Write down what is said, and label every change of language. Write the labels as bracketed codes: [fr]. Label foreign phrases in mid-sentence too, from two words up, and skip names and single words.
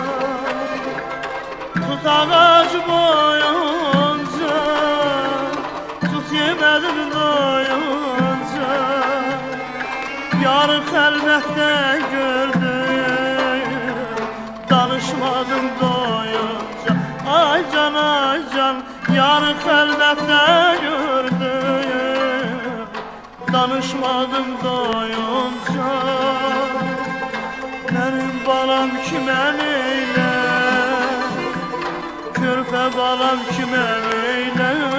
[az] Tut ağac boyunca, tut yeməlim doyunca. Yarın xəlvətdə gördüm, danışmadım doyunca. Ay can, ay can, yarın xəlvətdə gördüm, danışmadım doyunca. [tr] Benim balam kime neyle, körpe balam kime neyle.